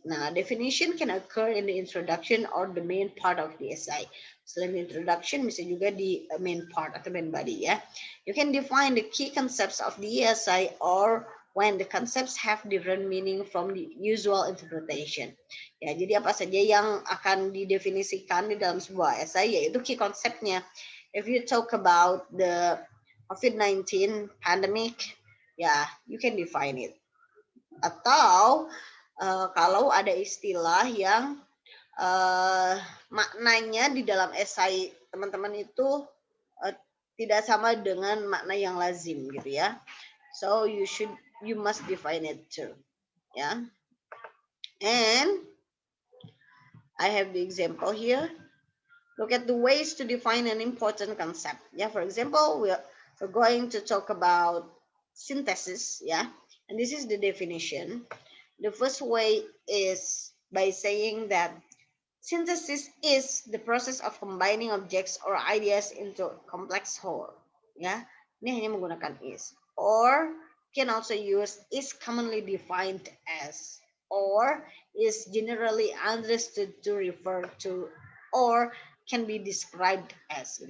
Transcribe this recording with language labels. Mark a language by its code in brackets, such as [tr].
[en] Nah, definition can occur in the introduction or the main part of the essay. [id] Selain introduction, bisa juga di main part atau main body ya. [en] You can define the key concepts of the essay or when the concepts have different meaning from the usual interpretation. [id] Ya, jadi apa saja yang akan didefinisikan di dalam sebuah esai yaitu key konsepnya. [en] If you talk about the COVID-19 pandemic, ya, you can define it. [id] Atau kalau ada istilah yang maknanya di dalam esai teman-teman itu tidak sama dengan makna yang lazim gitu ya. [en] So you must define it too. Yeah. And I have the example here. Look at the ways to define an important concept. Yeah, for example, we're going to talk about synthesis. Yeah, and this is the definition. The first way is by saying that synthesis is the process of combining objects or ideas into a complex whole. [id] Ya, ini hanya menggunakan is. [en] Or can also use is commonly defined as, or is generally understood to refer to, or can be described as.